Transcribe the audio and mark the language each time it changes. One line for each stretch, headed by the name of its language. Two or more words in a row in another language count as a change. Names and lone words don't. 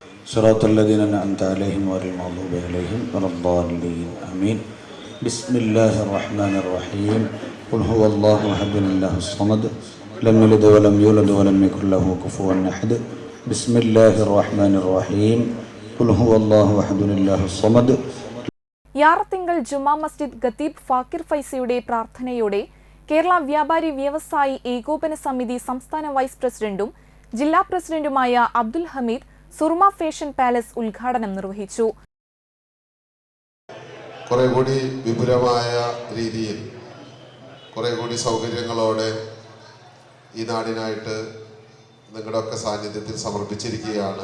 Arabic: صراط الذين أنعمت عليهم غير المغضوب عليهم ولا الضالين آمين. بسم الله الرحمن الرحيم. قل هو الله أحد الله الصمد لم يلد ولم يولد ولم يكن له كفوا أحد. بسم الله الرحمن الرحيم. قل هو الله أحد الله الصمد.
Malayalam: യാറത്തിങ്കൽ ജുമാ മസ്ജിദ് ഖത്തീബ് ഫാക്കിർ ഫൈസിയുടെ പ്രാർത്ഥനയോടെ കേരള വ്യാപാരി വ്യവസായി ഏകോപന സമിതി സംസ്ഥാന വൈസ് പ്രസിഡന്റും ജില്ലാ പ്രസിഡന്റുമായ അബ്ദുൽ ഹമീദ് സുർമ ഫാഷൻ പാലസ് ഉദ്ഘാടനം നിർവഹിച്ചു. കുറെ കൂടി വിപുലമായ രീതിയിൽ കുറെ കൂടി സൗകര്യങ്ങളോടെ ഈ നാടിനായിട്ട് നിങ്ങളുടെയൊക്കെ സാന്നിധ്യത്തിൽ സമർപ്പിച്ചിരിക്കുകയാണ്.